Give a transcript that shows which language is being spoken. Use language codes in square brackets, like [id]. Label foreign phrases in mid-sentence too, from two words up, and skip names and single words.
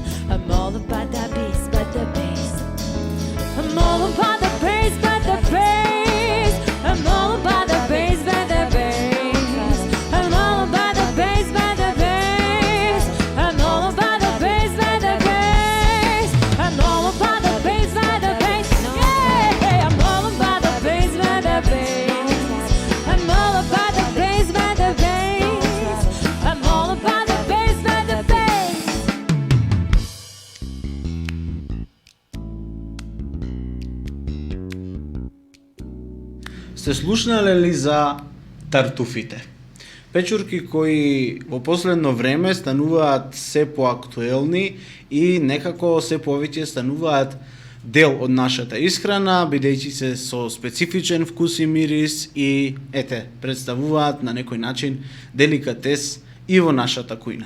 [en] I'm all about that bass, I'm all about the bass, I'm all about the bass, I'm all about the bass, I'm all about the bass, I'm all about the bass, yeah, I'm all about the bass, I'm all about the bass, I'm all about the bass. [mk] Сте слушнале ли за тартуфите? Печурки кои во последно време стануваат се поактуелни и некако се повеќе стануваат дел од нашата исхрана, бидејќи се со специфичен вкус и мирис и представуваат на некој начин деликатес и во нашата кујна.